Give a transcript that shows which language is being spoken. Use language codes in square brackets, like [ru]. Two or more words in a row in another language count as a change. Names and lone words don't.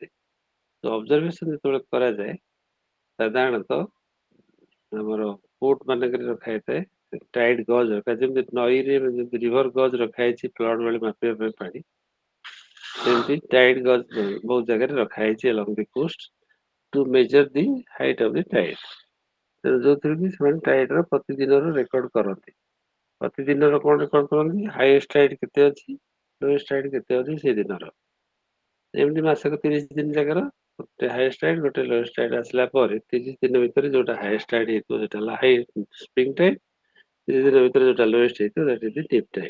[or] ତ ଅବଜରଭେସନ ଯେତେବେଳେ କରାଯାଏ ସାଧାରଣତଃ ଆମର ପୋର୍ଟ ମାନଙ୍କରେ ରଖା ହେଇଥାଏ [en] tide gauge [or] ରଖା, ଯେମିତି ନଈରେ ଯେମିତି [en] river gauge [or] ରଖା ହେଇଛି ଫ୍ଲଡ ବେଳେ ମାପିବା ପାଇଁ ପାଣି, ସେମିତି [en] tide gauge [or] ବହୁତ ଜାଗାରେ ରଖା ହେଇଛି [en] along the coast to measure the height of the tide। [or] ତେଣୁ ଯୋଉଥିରେ କି ସେମାନେ ଟାଇଡର ପ୍ରତିଦିନର ରେକର୍ଡ କରନ୍ତି। ପ୍ରତିଦିନର କଣ ରେକର୍ଡ କରନ୍ତି, [en] highest tide [or] କେତେ ଅଛି, [en] lowest tide [or] କେତେ ଅଛି ସେଇ ଦିନର। ଏମିତି ମାସକ 30 ଦିନ ଜାଗାର ଗୋଟେ [en] highest tide [or] ଗୋଟେ [en] lowest tide [or] ଆସିଲା ପରେ 30 ଦିନ ଭିତରେ ଯୋଉଟା [en] highest tide [or] ହେଇଥିବ ସେଟା ହେଲା [en] high spring tide, [or] 30 ଦିନ ଭିତରେ ଯୋଉଟା ଲୋଏଷ୍ଟ ହେଇଥିବ [en] that is the dip tide.